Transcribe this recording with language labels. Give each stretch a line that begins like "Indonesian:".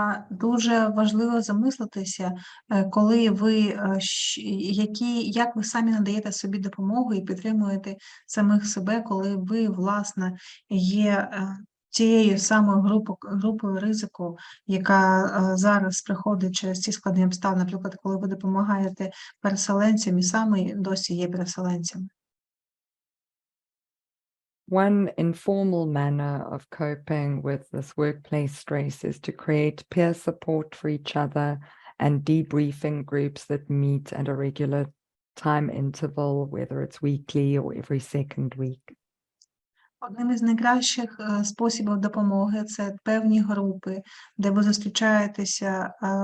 Ukrainian: Дуже важливо замислитися, коли ви, як ви самі надаєте собі допомогу і підтримуєте самих себе, коли ви, власне, є тією самою групою ризику, яка зараз приходить через ці складні обставини, наприклад, коли ви допомагаєте переселенцям і самі досі є переселенцями.
English: One informal manner of coping with this workplace stress is to create peer support for each other and debriefing groups that meet at a regular time interval, whether it's weekly or every second week.
Ukrainian: Одним із найкращих способів допомоги – це певні групи, де ви зустрічаєтеся.